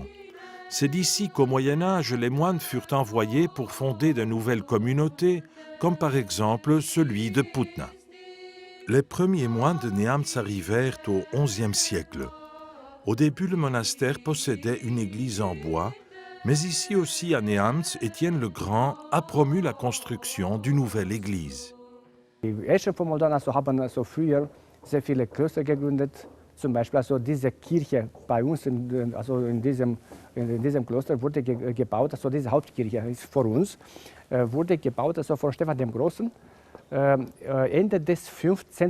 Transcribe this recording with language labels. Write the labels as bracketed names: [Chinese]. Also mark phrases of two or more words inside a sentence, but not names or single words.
[French] C'est d'ici qu'au Moyen-Âge, les moines furent envoyés pour fonder de nouvelles communautés, comme par exemple celui de Putna. Les premiers moines de Neamț arrivèrent au XIe siècle. Au début, le monastère possédait une église en bois, mais ici aussi à Neamț, Étienne le Grand a promu la construction d'une nouvelle église. [German] Die Herrscher von Moldau haben früher sehr viele Klöster gegründet. Zum Beispiel diese Kirche bei uns, in diesem Kloster wurde gebaut, diese Hauptkirche ist vor uns, wurde gebaut von Stephan dem Großen Ende des 15.